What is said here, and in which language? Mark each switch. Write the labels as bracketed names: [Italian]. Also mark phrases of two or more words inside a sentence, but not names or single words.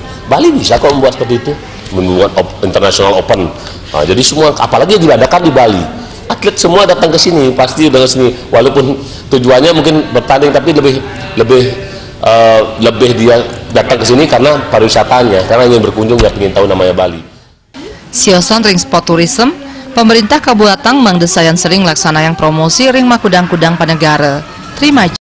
[Indonesian] Bali bisa kok membuat seperti itu, membuat International Open. Nah, jadi semua apalagi diadakan di Bali. Atlet semua datang ke sini, pasti datang ke sini. Walaupun tujuannya mungkin bertanding, tapi lebih dia datang ke sini karena pariwisatanya, karena ingin berkunjung, dia ingin tahu namanya Bali. [Balinese] Siosan ring [English] sport tourism, [Balinese] pemerintah Kabupaten Mangdesayan sering laksana yang promosi ring makudang-kudang panegara. [Indonesian] Terima